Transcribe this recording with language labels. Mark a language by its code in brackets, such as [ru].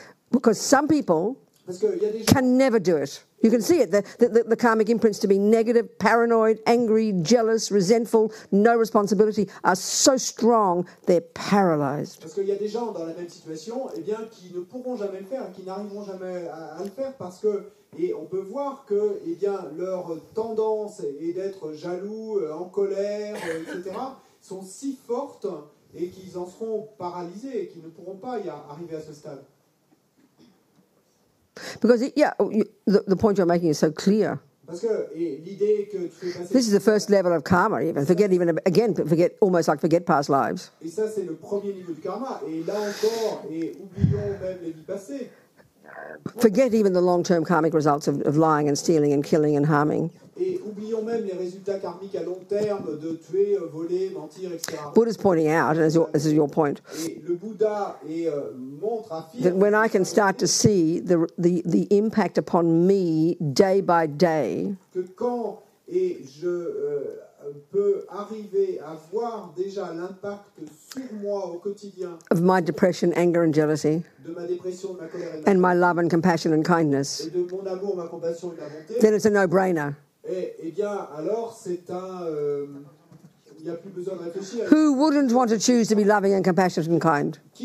[en] Because some people can never do it. You can see it, the karmic imprints to be negative, paranoid, angry, jealous, resentful, no responsibility are so strong, they're paralyzed. [fr] Parce qu'il y a des gens dans la même situation qui ne pourront jamais le faire, qui n'arriveront jamais à le faire parce que, et on peut voir que leur tendance est d'être jaloux, en colère, etc., sont si fortes et qu'ils en seront paralysés et qu'ils ne pourront pas arriver à ce stade. [en] Because, the point you're making is so clear. [fr] Parce que l'idée que tu fais passer... [en] This is the first level of karma, forget past lives. [fr] Et ça, c'est le premier niveau du karma. Et là encore, oublions même les vies passées. [en] Forget even the long-term karmic results of lying and stealing and killing and harming. [fr] Et oublions même les résultats karmiques à long terme de tuer, voler, mentir, etc. [en] Buddha's pointing out, and this is your point, [fr] et le Bouddha montre, affirme, [en] that when I can start to see the impact upon me day by day, [fr] que quand je peux arriver à voir déjà l'impact sur moi au quotidien [en] of my depression, anger and jealousy, [fr] de ma dépression, de ma colère et de [en] and my love and compassion and kindness, [fr] et de mon amour, ma compassion et ma bonté, [en] then it's a no-brainer. [fr] Eh bien, alors, c'est il n'y a plus besoin de réfléchir. [en] Who wouldn't want to choose to be loving and compassionate and kind?